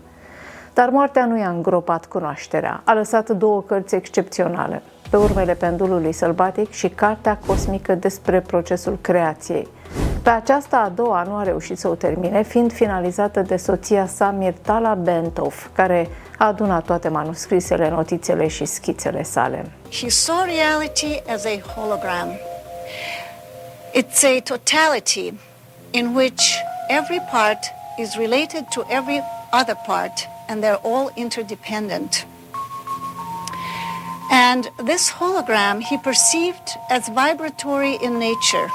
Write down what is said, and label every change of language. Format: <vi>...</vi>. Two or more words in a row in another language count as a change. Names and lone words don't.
<ro>Dar moartea nu i-a îngropat cunoașterea, a lăsat două cărți excepționale, Pe urmele pendulului sălbatic și cartea cosmică despre procesul creației. Pe aceasta a doua nu a reușit să o termine, fiind finalizată de soția sa, Mirtala Bentov, care a adunat toate manuscrisele, notițele și schițele sale.</ro> <en>He saw reality as a hologram. It's a totality in which every part is related to every other part, and they're all interdependent. And this hologram he perceived as vibratory in nature.</en>